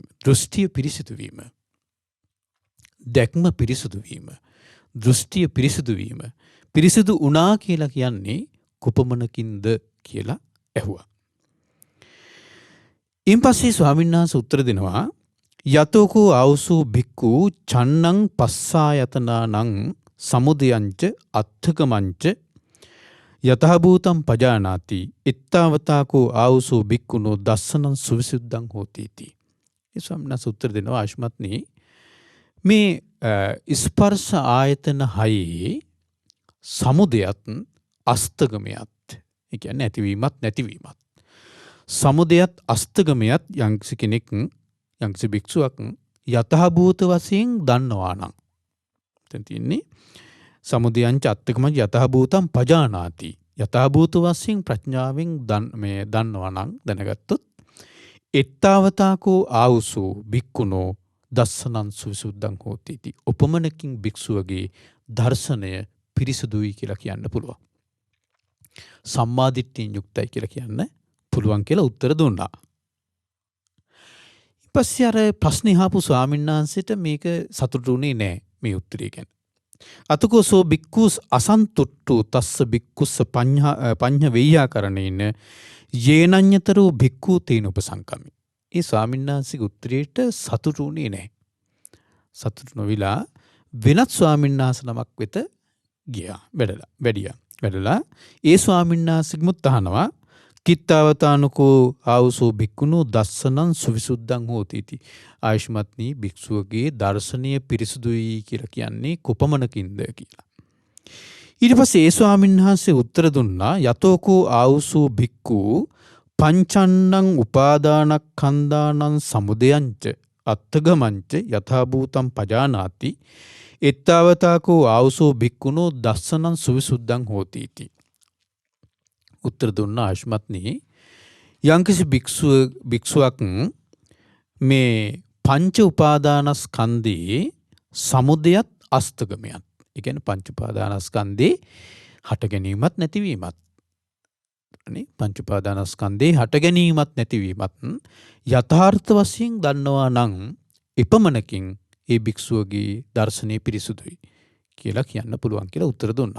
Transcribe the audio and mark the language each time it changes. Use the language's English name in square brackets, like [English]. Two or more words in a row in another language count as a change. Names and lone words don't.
[Sinhala] දෘෂ්ටිය පිරිසුදු වීම. දැක්ම පිරිසුදු වීම. දෘෂ්ටිය පිරිසුදු වීම. පිරිසුදු වුණා කියලා කියන්නේ කොපමණකින්ද කියලා ඇහුවා. ඉන් පස්සේ ස්වාමීන් වහන්සේ උත්තර දෙනවා [Pali] යතෝකෝ ආවුසෝ භික්ඛු චන්නං පස්සායතනානං සමුදයංච අත්ථකමංච යතහභූතං පජානාති ඉත්තාවතාකෝ ආවුසෝ භික්ඛුනෝ දස්සනං සුවිසුද්ධං හෝති इति. [Sinhala] ඒ ස්වාමීන් වහන්සේ උත්තර දෙනවා ආයුෂ්මත්නි මේ ස්පර්ශ ආයතන හයේ සමුදයත් අස්තගමයත් ඒ කියන්නේ ඇතිවීමත් නැතිවීමත් සමුදයත් අස්තගමයත් යම්කිසි කෙනෙක් යම්කිසි භික්ෂුවක් යතහභූත වශයෙන් දන්නවා නම් දැන් තියෙන්නේ [Pali] සමුදයංච අත්ථකමං යතහභූතං පජානාති [Sinhala] යතහභූත වශයෙන් ප්‍රඥාවෙන් දන්නවා නම් දැනගත්තොත් [Pali] එත්තාවතාකෝ ආවුසෝ භික්ඛුනෝ දස්සනං සුවිසුද්ධං හෝති इति. [Sinhala] උපමනකින් භික්ෂුවගේ දර්ශනය පිරිසුදුයි කියලා කියන්න පුළුවන්. සම්මාදිට්ඨියෙන් යුක්තයි කියලා කියන්න පුළුවන් කියලා උත්තර දුන්නා. ඊපස්සේ අර ප්‍රශ්නේ අහපු ස්වාමීන් වහන්සේට මේක සතුටුුනේ නෑ මේ උත්තරය ගැන. [Pali] අතකෝසෝ භික්ඛුස් අසන්තුට්ඨු තස්ස භික්ඛුස්ස පඤ්ඤ වෙය්‍යාකරණේන යේනඤ්ඤතරෝ භික්ඛු තේන උපසංකමි. [Sinhala] ඒ ස්වාමීන් වහන්සේගේ උත්තරයට සතුටුුනේ නෑ. සතුටු නොවිලා වෙනත් ස්වාමීන් වහන්සේ නමක් වෙත ගියා. වැඩලා ඒ ස්වාමීන් වහන්සේගෙමුත් අහනවා [Pali] කිත්තවතානුකෝ ආවුසෝ භික්ඛුනෝ දස්සනං සුවිසුද්ධං හෝති इति. [Sinhala] ආයුෂ්මත්නි භික්ෂුවගේ දර්ශනීය පිරිසුදුයි කියලා කියන්නේ කොපමණකින්ද කියලා. ඊට පස්සේ ඒ ස්වාමීන් වහන්සේ උත්තර දුන්නා [Pali] යතෝකෝ ආවුසෝ භික්ඛු පංචන්නං උපාදානස්කන්ධානං සමුදයංච අත්ථගමංච යථාභූතං පජානාති එත්තාවතාකෝ ආවුසෝ භික්ඛුනෝ දස්සනං සුවිසුද්ධං හෝති इति. [Sinhala] උත්තර දුන්න ආයුෂ්මත්නි යම්කිසි භික්ෂුවක් මේ පංච උපාදානස්කන්ධයේ සමුදයත් අස්තගමයත් ඒ කියන්නේ පංච උපාදානස්කන්ධේ හට ගැනීමත් නැතිවීමත් පංච උපාදානස්කන්ධේ හට ගැනීමත් නැතිවීමත් යථාර්ථ වශයෙන් දන්නවා නම් එපමණකින් ඒ භික්ෂුවගේ දර්ශනය පිරිසුදුයි කියලා කියන්න පුළුවන් කියලා උත්තර දුන්නා.